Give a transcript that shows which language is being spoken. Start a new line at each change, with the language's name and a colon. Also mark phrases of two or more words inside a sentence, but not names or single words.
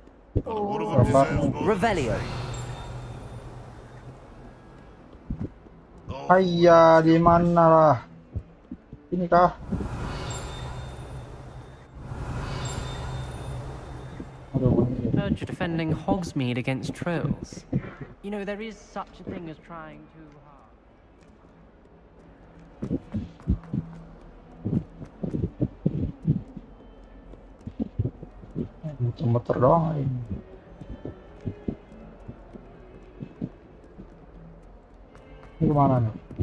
Indonesian: Berapa? Revelio. Ayah, di mana lah? Ini kah?
English: Heard you're defending Hogsmeade against trolls. You know, there is such a thing as trying too hard.
Indonesian: Muter-muter doang ini. Ini kemana nih?